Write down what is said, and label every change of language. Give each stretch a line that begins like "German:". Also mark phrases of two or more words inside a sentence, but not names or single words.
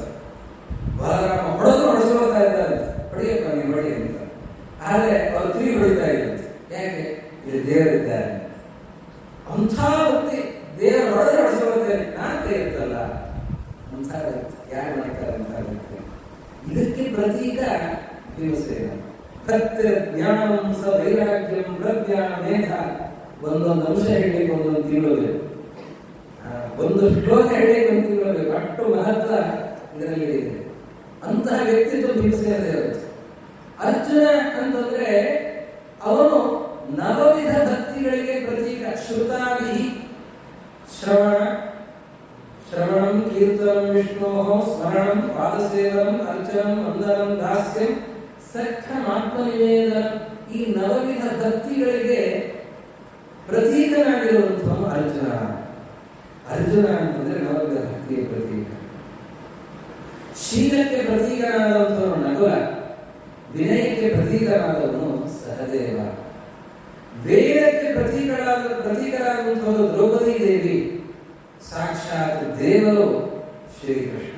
Kannada: ಬಲರಾಮ ಹೊಡೆಸ್ಕೊಳ್ತಾ ಇದ್ದಾರಂತೆ, ಹೊಡೆಯಪ್ಪ ನೀವು ಹೊಡಿ ಅಂತ. ಆದರೆ ಅವರು ತಿರುಗಿ ಹೊಡಿತಾ ಇದ್ದಂತೆ. ಯಾಕೆ? ಇಲ್ಲಿ ದೇವರಿದ್ದಾರೆ. ಅಂಥ ಭಕ್ತಿ, ದೇವರ ಹೊಡೆಸ್ಕೊಳ್ತೇನೆ ನಾನೇ ಇರ್ತಲ್ಲ, ಅಂಥ ವ್ಯಕ್ತಿ ಯಾರು ಮಾಡ್ತಾರೆ ಅಂತ ವ್ಯಕ್ತಿ. ಇದಕ್ಕೆ ಪ್ರತೀಕ ಭೀಮಸೇನ.
Sanskrit: ಭಕ್ತಿರ ಜ್ಞಾನಂ ಸ ವೈರಾಗ್ಯಂ ಪ್ರಜ್ಞಾನ ಮೇಧ.
Kannada: ಒಂದೊಂದು ಅಂಶ ಹೇಳಲಿಕ್ಕೆ ಒಂದೊಂದು ತಿಂಗಳು, ಒಂದು ಶ್ಲೋಕ ಹೇಳಲಿಕ್ಕೆ ಒಂದು ತಿಂಗಳು, ಅಷ್ಟು ಮಹತ್ವ ಇದರಲ್ಲಿ ಇದೆ. ಅಂತಹ ವ್ಯಕ್ತಿತ್ವ ಭೀಮಸೇನ ದೇವರು. ಅರ್ಜುನ ಅಂತಂದ್ರೆ ಅವನು ನವವಿಧ ಭಕ್ತಿಗಳಿಗೆ ಪ್ರತೀಕ.
Sanskrit: ಶ್ರುತಾದಿ ಶ್ರವಣಂ ಕೀರ್ತನಂ ವಿಷ್ಣೋ ಸ್ಮರಣಂ ಪಾದಸೇವನಂ ಅರ್ಚನಂ ವಂದನಂ ದಾಸ್ಯಂ ಸಖ್ಯಂ ಆತ್ಮನಿವೇದನ.
Kannada: ಈ ನವವಿಧ ಭಕ್ತಿಗಳಿಗೆ ಪ್ರತೀಕನಾಗಿರುವಂತಹ ಅರ್ಜುನ. ಅರ್ಜುನ ಅಂತಂದ್ರೆ ನವವಿಧ ಭಕ್ತಿಯ ಪ್ರತೀಕ. ಶೀಲಕ್ಕೆ ಪ್ರತೀಕನಾದಂಥವನು ನಕುಲ, ವಿನಯಕ್ಕೆ ಪ್ರತೀಕನಾದವನು ಸಹದೇವ, ವೇದಕ್ಕೆ ಪ್ರತೀಕರಾದಂಥವರು ದ್ರೌಪದಿ ದೇವಿ, ಸಾಕ್ಷಾತ್ ದೇವರು ಶ್ರೀಕೃಷ್ಣ.